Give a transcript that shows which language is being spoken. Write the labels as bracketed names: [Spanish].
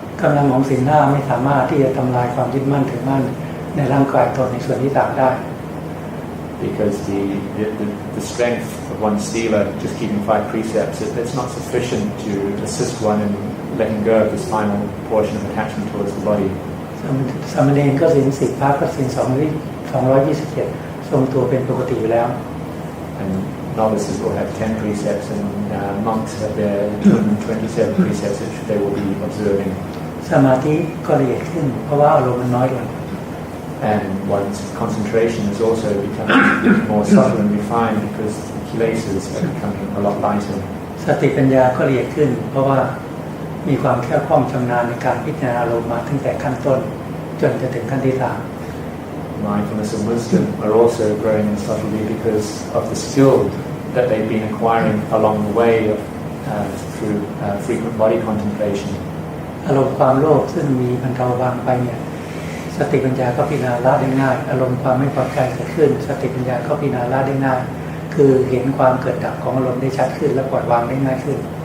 [Thai] กำลังของศีล 5ไม่สามารถที่จะทำลายความยึดมั่นถือมั่นในร่างกายตนในส่วนที่ต่างได้ [English] Because the strength of one's sila, just keeping 5 precepts, it's not sufficient to assist one in letting go of this final portion of attachment towards the body. [Thai] สามเณรก็ศีล 10พระก็ศีล227ทรงตัวเป็นปกติอยู่แล้ว [English] And novices will have 10 precepts, and monks have their 227 precepts which they will be observing. [Thai] สมาธิก็ละเอียดขึ้นเพราะว่าอารมณ์มันน้อยลง [English] And one's concentration is also becoming more subtle and refined because the kilesas are becoming a lot lighter. [Thai] สติปัญญาก็ละเอียดขึ้นเพราะว่ามีความแคล่วคล่องชำนาญในการพิจารณาอารมณ์มาตั้งแต่ขั้นต้นจนจะถึงขั้นที่ [English] Mindfulness and wisdom are also growing in subtlety because of the skill that they've been acquiring along the way through frequent body contemplation. [Thai] อารมณ์ความโลภซึ่งมีบรรเทาบางไปเนี่ยสติปัญญาก็พิจารณาละได้ง่ายอารมณ์ความไม่พอใจเกิดขึ้นสติปัญญาก็พิจารณาละได้ง่ายคือเห็นความเกิดดับของอารมณ์ได้ชัดขึ้นและปล่อยวางได้ง่ายขึ้น